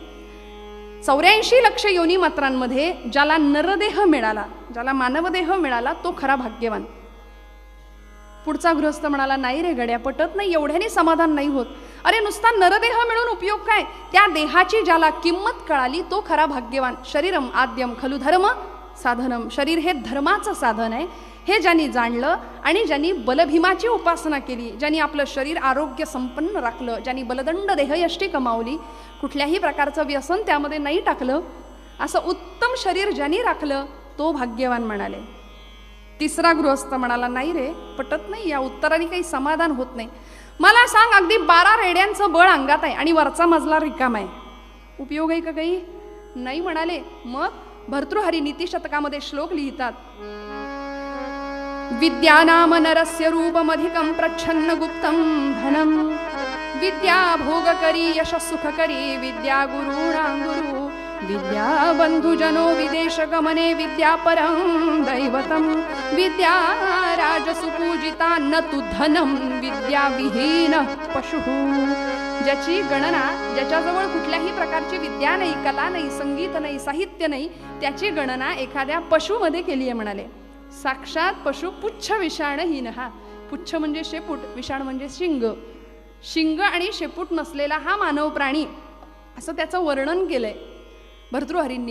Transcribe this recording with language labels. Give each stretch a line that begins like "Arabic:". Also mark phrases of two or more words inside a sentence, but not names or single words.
Marathi: 84 लक्ष योनी मात्रांमध्ये ज्याला नरदेह मिळाला, ज्याला मानवदेह मिळाला, तो खरा भाग्यवान. पुढचा गृहस्थ म्हणाला, नाही रे गड्या, पटत नाही, एवढ्याने समाधान नाही होत. अरे नुसता नरदेह मिळून उपयोग काय? त्या देहाची ज्याला किंमत कळाली, तो खरा भाग्यवान.
Sanskrit: शरीरम आद्यम खलु धर्म साधनम.
Marathi: शरीर हे धर्माचं साधन आहे, हे ज्यांनी जाणलं आणि ज्यांनी बलभीमाची उपासना केली, ज्यांनी आपलं शरीर आरोग्य संपन्न राखलं, ज्यांनी बलदंड देहयष्टी कमावली, कुठल्याही प्रकारचं व्यसन त्यामध्ये नाही टाकलं, असं उत्तम शरीर ज्यांनी राखलं, तो भाग्यवान म्हणाले. तिसरा गृहस्थ म्हणाला, नाही रे, पटत नाही, या उत्तराने काही समाधान होत नाही. मला सांग, अगदी 12 रेड्यांचं बळ अंगात आहे आणि वरचा मजला रिकामा आहे, उपयोग आहे का काही? नाही म्हणाले. मग भर्तृहरी नीतिशतकामध्ये श्लोक लिहितात,
Sanskrit: विद्यानाम नरस्य रूपमधिकं प्रच्छन्न गुप्तं धनं, विद्या भोगकरी यश सुखकरी, विद्या गुरूणां गुरु, विद्या बंधुजनो विदेश गमने, विद्या परं दैवतं, विद्या राजसुपूजिता न तु धनं, विद्या विहीन पशु.
Marathi: ज्याची गणना, ज्याच्याजवळ कुठल्याही प्रकारची विद्या नाही, कला नाही, संगीत नाही, साहित्य नाही, त्याची गणना एखाद्या पशुमध्ये केली आहे म्हणाले.
Sanskrit: साक्षात पशु पुच्छ विषाणहीन.
Marathi: हा पुच्छ म्हणजे शेपूट, विषाण म्हणजे शिंग. शिंग आणि शेपूट नसलेला हा मानव प्राणी, असं त्याचं वर्णन केलंय भर्तृहरींनी.